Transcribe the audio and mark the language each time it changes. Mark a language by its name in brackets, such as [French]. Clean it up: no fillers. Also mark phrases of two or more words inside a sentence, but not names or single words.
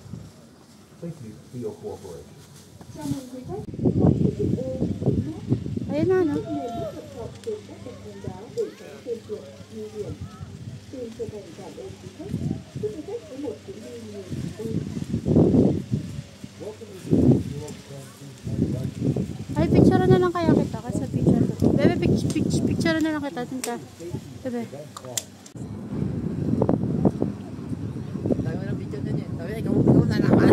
[English] Thank you for your cooperation. [Vietnamese] Chào mừng quý khách cùng sử dụng ô [Filipino] Ayun na, no? [Vietnamese] nên bước thận trọng trên các bậc thềm đá để tránh trơn trượt nguy hiểm. Xin chân thành cảm ơn quý khách. Chúc quý khách có một chuyến đi nhiều vui. [Filipino] Ay, picture na lang kaya kita kasi picture ko. Bebe, picture na lang kita dun ka. Bebe. Tayo na picture na niya. Tayo na, ikaw na naman.